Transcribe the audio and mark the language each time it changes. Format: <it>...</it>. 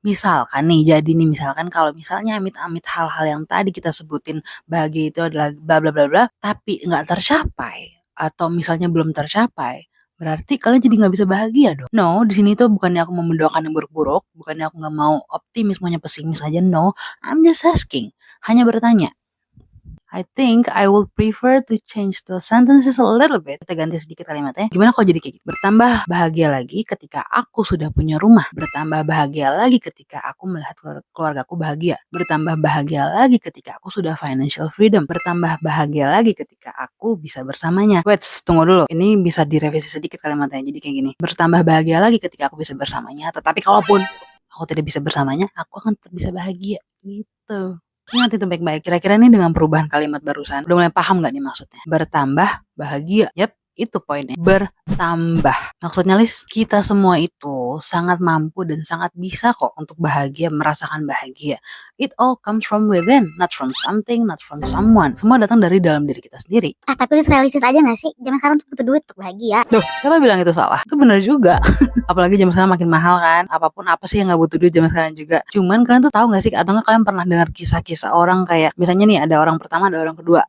<id>Misalkan kalau misalnya amit-amit hal-hal yang tadi kita sebutin bahagia itu adalah bla bla bla bla, tapi nggak tercapai atau misalnya belum tercapai, berarti kalian jadi nggak bisa bahagia dong. No, di sini tuh bukannya aku mau mendoakan yang buruk-buruk, bukannya aku nggak mau optimis, maunya pesimis aja.</id> <en>No, I'm just asking,</en> <id>hanya bertanya.</id> <en>I think I will prefer to change the sentences a little bit.</en> <id>Kita ganti sedikit kalimatnya. Gimana kalau jadi kayak gitu? Bertambah bahagia lagi ketika aku sudah punya rumah. Bertambah bahagia lagi ketika aku melihat keluargaku bahagia. Bertambah bahagia lagi ketika aku sudah financial freedom. Bertambah bahagia lagi ketika aku bisa bersamanya.</id> <en>Wait,</en> <id>tunggu dulu. Ini bisa direvisi sedikit kalimatnya. Jadi kayak gini. Bertambah bahagia lagi ketika aku bisa bersamanya. Tetapi kalaupun aku tidak bisa bersamanya, aku akan tetap bisa bahagia. Gitu. Ingat itu baik-baik. Kira-kira nih dengan perubahan kalimat barusan, udah mulai paham gak nih maksudnya? Bertambah bahagia. Yap, itu poinnya. Bertambah. Maksudnya Lis, kita semua itu sangat mampu dan sangat bisa kok untuk bahagia, merasakan bahagia.</id> <en>It all comes from within, not from something, not from someone.</en> <id>Semua datang dari dalam diri kita sendiri. Tapi realistis aja gak sih? Zaman sekarang tuh butuh duit untuk bahagia. Tuh, siapa bilang itu salah? Itu benar juga. Apalagi zaman sekarang makin mahal kan. Apapun apa sih yang gak butuh duit zaman sekarang juga. Cuman kalian tuh tahu gak sih, atau gak kalian pernah dengar kisah-kisah orang kayak, misalnya nih ada orang pertama, ada orang kedua.</id>